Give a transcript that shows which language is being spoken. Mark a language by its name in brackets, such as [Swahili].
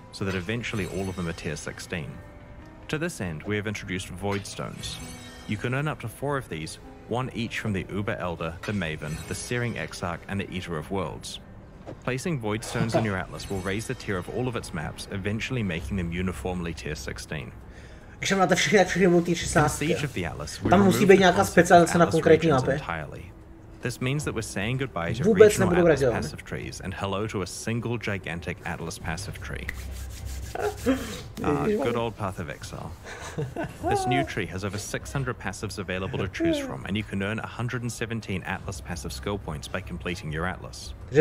[English] so that eventually all of them are tier 16. To this end, we have introduced Void Stones. You can earn up to 4 of these, one each from the Uber Elder, the Maven, the Searing Exarch, and the Eater of Worlds. Placing Void Stones in your Atlas will raise the tier of all of its maps, eventually making them uniformly tier 16. [Czech] Když máte všechny multi 16. Tam musí být nějaká specializace na konkrétní mapy. [English] This means that we're saying goodbye to regional Atlas passive trees and hello to a single gigantic Atlas passive tree. Good old Path of Exile. This new tree has over 600 passives available to choose from, and you can earn 117 Atlas passive skill points by completing your Atlas.